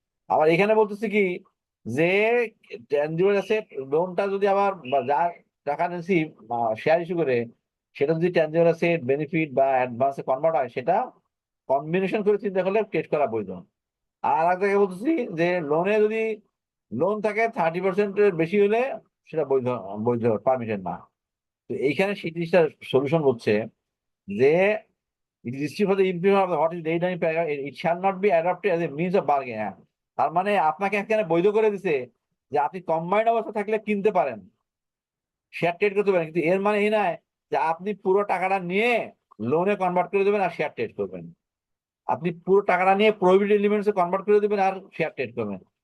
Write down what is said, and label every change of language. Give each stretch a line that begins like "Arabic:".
Bangla: আবার এখানে বলতেছে কি যে ট্যানজিবল অ্যাসেট লোনটা যদি আবার যার টাকা নিয়েছি শেয়ার ইস্যু করে সেটা যদি ট্যানজিবল অ্যাসেট বেনিফিট বা অ্যাডভান্সে কনভার্ট হয় সেটা কম্বিনেশন করে চিন্তা করলে ট্রেড করা বৈধ। আর এক জায়গায় বলতেছি যে লোনে যদি লোন থাকে 30%-এর বেশি হলে সেটা বৈধ, বৈধ পারমিটেড না। তো এইখানে সেই জিনিসটার সলিউশন হচ্ছে যে
English: it is still for the implement of what is laid down in paragraph, it shall not be adopted as a means of bargain.
Bangla: হ্যাঁ, তার মানে আপনাকে এখানে বৈধ করে দিছে যে আপনি কম্বাইন্ড অবস্থা থাকলে কিনতে পারেন, শেয়ার ট্রেড করতে পারেন, কিন্তু এর মানে এই নয় যে আপনি পুরো টাকাটা নিয়ে লোনে কনভার্ট করে দেবেন আর শেয়ার ট্রেড করবেন। আপনি পুরো টাকাটা নিয়ে প্রোহিবিটেড এলিমেন্টসে কনভার্ট করে দেবেন আর শেয়ার ট্রেড করবেন।